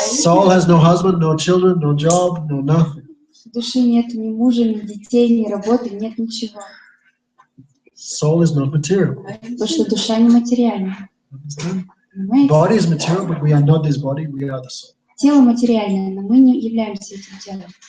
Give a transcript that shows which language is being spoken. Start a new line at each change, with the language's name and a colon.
English: Saul has no husband, no children, no job, no nothing.
Russian: В душе нет ни мужа, ни детей, ни работы, нет ничего.
English: Soul is not material.
Russian: Потому что душа нематериальна.
English: Understand?
Russian: Понимаете?
English: Body is material, but we are not this body, we are the soul.
Russian: Тело материальное, но мы не являемся этим телом.